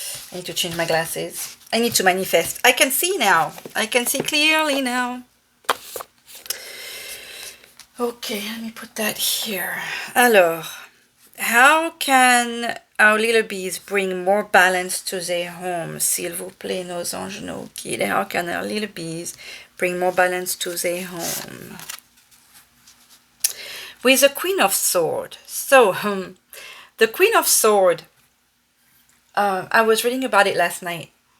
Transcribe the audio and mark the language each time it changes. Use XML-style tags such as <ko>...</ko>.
<en>I need to change my glasses. I need to manifest. I can see now. I can see clearly now. Okay, let me put that here. Alors, how can our little bees bring more balance to their home?</en> <fr>S'il vous plaît, nos anges, nos guides.</fr> <en>How can our little bees bring more balance to their home? With the Queen of Swords. So, the Queen of Swords, I was reading about it last night.</en>